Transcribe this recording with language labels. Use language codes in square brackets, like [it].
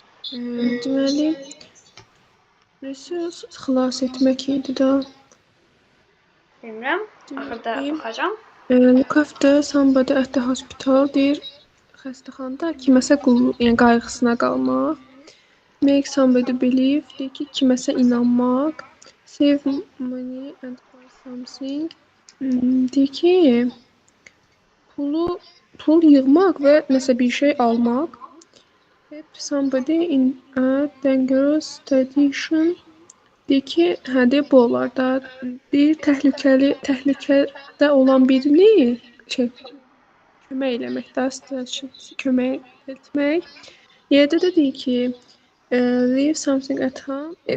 [az] Deməli, resurs xilas etmək idi da. Bilmirəm. Axırda baxacağam. [en] Look after somebody at the hospital [az] deyir xəstəxanada kiməsə yəni qayğısına qalmaq. [en] Make somebody believe [az] deyir ki, kiməsə inanmaq. [en] Save money and buy something. [az] Deyir ki, pul yığmaq və nəsə bir şey almaq. [en] Help somebody in a dangerous situation. [az] Deyir ki, deyir bu olar da. Deyir təhlükədə olan birini kömək eləmək, kömək etmək. Yerdə də deyir ki, [en] leave something at home.